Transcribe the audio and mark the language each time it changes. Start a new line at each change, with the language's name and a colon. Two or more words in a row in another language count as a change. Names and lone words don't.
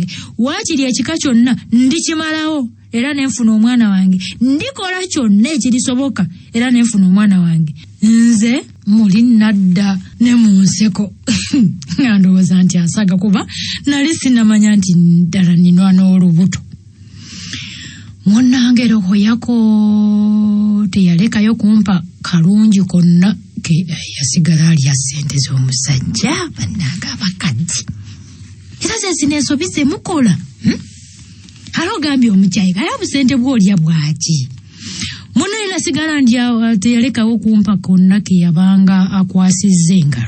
Ganda: Waakiri ekika kyonna ndikimalawo era nenfuna omwana wange. Ndikola kyonna ekirisoboka era nenfuna omwana wange. Nze muli nadda ne mu nseko. Ndowooza nti asaga kuba nali sinamanya nti ddala ninwa n'olubuto. Munnange roho yako teyalekayo kumpa kalungi konna ke yasigala alya ssente z'omusajja bannanga abakadde. Era ze zineesobise mukola. Alo gambye omukyayi kale obusente bw'olya bwaki. Muno yasigala ndya teyalekawo kumpa konna ke yabanga akwasizza engalo.